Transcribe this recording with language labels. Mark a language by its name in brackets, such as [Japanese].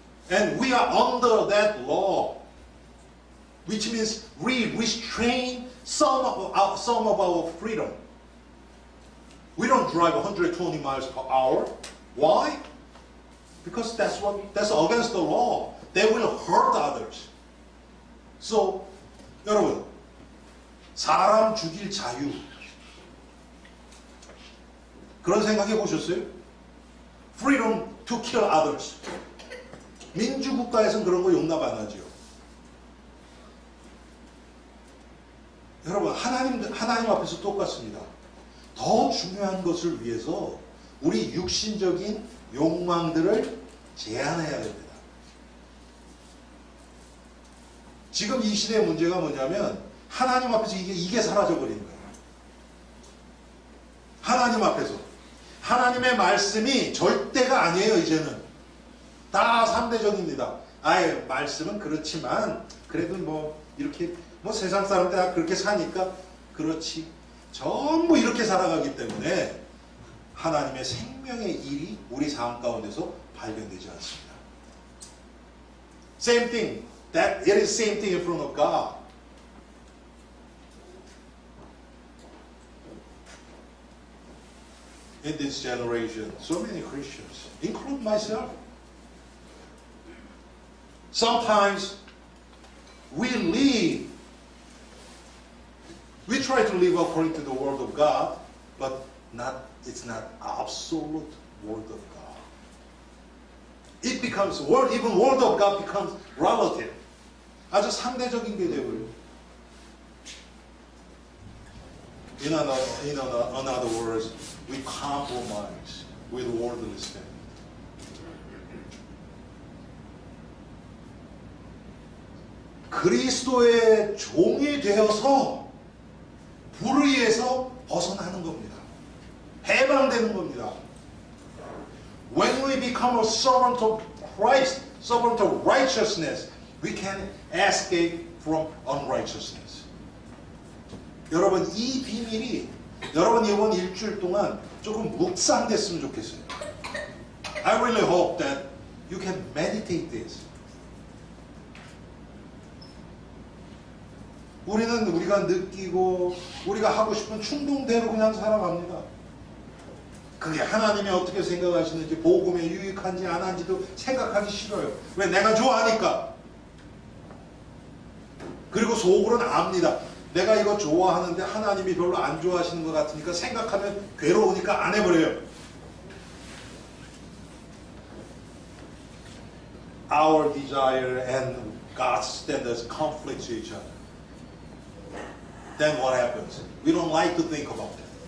[English] And we are under that law. Which means we restrain some of our freedom. We don't drive 120 miles per hour. Why? Because that's against the law. They will hurt others. [Korean] So, 여러분, 사람 죽일 자유. 그런 생각해 보셨어요? [English] Freedom to kill others. [Korean] 민주국가에서는 그런 거 용납 안 하죠. 여러분, 하나님 앞에서 똑같습니다. 더 중요한 것을 위해서 우리 육신적인 욕망들을 제한해야 됩니다. 지금 이 시대의 문제가 뭐냐면 하나님 앞에서 이게 사라져버리는 거예요. 하나님 앞에서. 하나님의 말씀이 절대가 아니에요, 이제는. 다 상대적입니다. 아예 말씀은 그렇지만 그래도 뭐 이렇게 뭐 세상 사람들 다 그렇게 사니까 그렇지. 전부 이렇게 살아가기 때문에 하나님의 생명의 일이 우리 삶 가운데서 발견되지 않습니다. [English] Same thing. That it is same thing in front of God. In this generation, so many Christians, include myself, sometimes we try to live according to the Word of God, but it's not absolute Word of God. It becomes, even Word of God becomes relative. [Korean] 아주 상대적인 게 되고요. [English] In other words, we compromise with worldly standards. [Korean] 그리스도의 종이 되어서 불의에서 벗어나는 겁니다. 해방되는 겁니다. [English] When we become a servant of Christ, servant of righteousness, we can escape from unrighteousness. [Korean] 여러분, 이 비밀이 여러분 이번 일주일 동안 조금 묵상됐으면 좋겠어요. [English] I really hope that you can meditate this. [Korean] 우리가 느끼고 우리가 하고 싶은 충동대로 그냥 살아갑니다. 그게 하나님이 어떻게 생각하시는지, 복음에 유익한지 안 한지도 생각하기 싫어요. 왜? 내가 좋아하니까. 그리고 속으로는 압니다. 내가 이거 좋아하는데 하나님이 별로 안 좋아하시는 것 같으니까 생각하면 괴로우니까 안 해버려요. [English] Our desire and God's standards conflict each other. Then what happens? We don't like to think about that.